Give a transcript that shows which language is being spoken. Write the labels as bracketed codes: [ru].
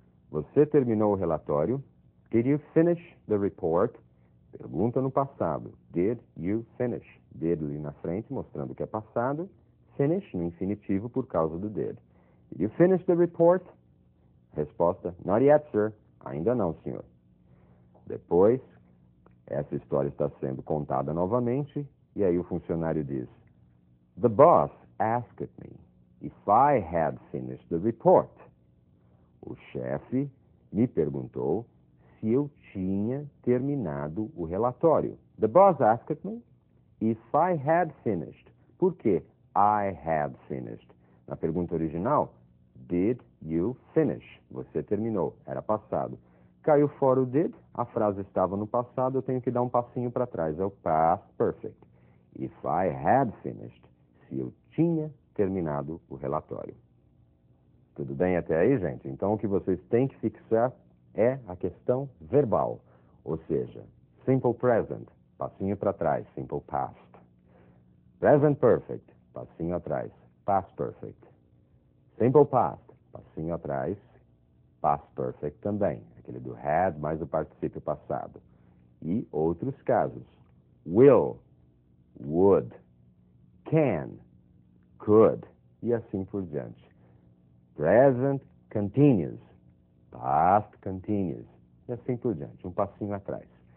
[pt] Você terminou o relatório? [en] Did you finish the report? [pt] Pergunta no passado. [en] Did you finish? [pt] Did ali na frente, mostrando que é passado. Finish no infinitivo por causa do did. [en] Did you finish the report? [pt] Resposta, [en] not yet, sir. [pt] Ainda não, senhor. Depois, essa história está sendo contada novamente, e aí o funcionário diz, [en] the boss asked me if I had finished the report. [pt] O chefe me perguntou se eu tinha terminado o relatório. [en] The boss asked me if I had finished. [pt] Por que [en] I had finished? [pt] Na pergunta original, [en] did you finish? [pt] Você terminou. Era passado. Caiu fora o did, a frase estava no passado, eu tenho que dar um passinho para trás. É o past perfect. [en] If I had finished. [pt] Se eu tinha terminado o relatório. Tudo bem até aí, gente? Então, o que vocês têm que fixar é a questão verbal. Ou seja, simple present, passinho para trás, simple past. Present perfect, passinho atrás, past perfect. Simple past, passinho atrás, past perfect também. Aquele do had mais o particípio passado. E outros casos. Will, would, can, could, e assim por diante. Present continuous, past continuous, e assim por diante, um passinho atrás.